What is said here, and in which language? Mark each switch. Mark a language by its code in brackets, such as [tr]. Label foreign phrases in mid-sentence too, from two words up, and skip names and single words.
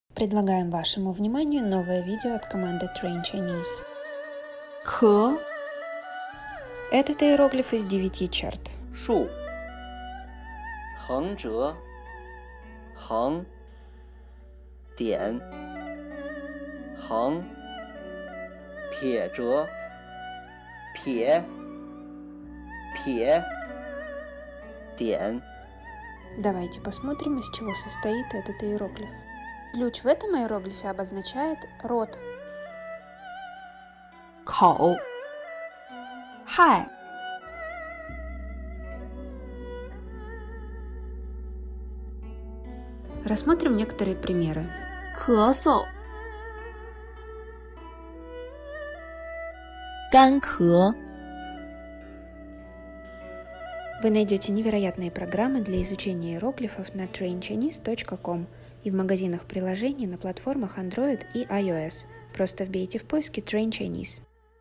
[ru] Предлагаем вашему вниманию новое видео от команды Train Chinese. [zh] 壳 [ru] Этот иероглиф из 9 черт. [zh] 竖，横折，横，点，横，撇折，撇，撇，点。 [ru] Давайте посмотрим, из чего состоит этот иероглиф. Ключ в этом иероглифе обозначает рот. [zh] 口 害 [ru] Рассмотрим некоторые примеры. [zh] 咳嗽 干咳 [ru] Вы найдете невероятные программы для изучения иероглифов на trainchinese.com и в магазинах приложений на платформах Android и iOS. Просто вбейте в поиске Train Chinese.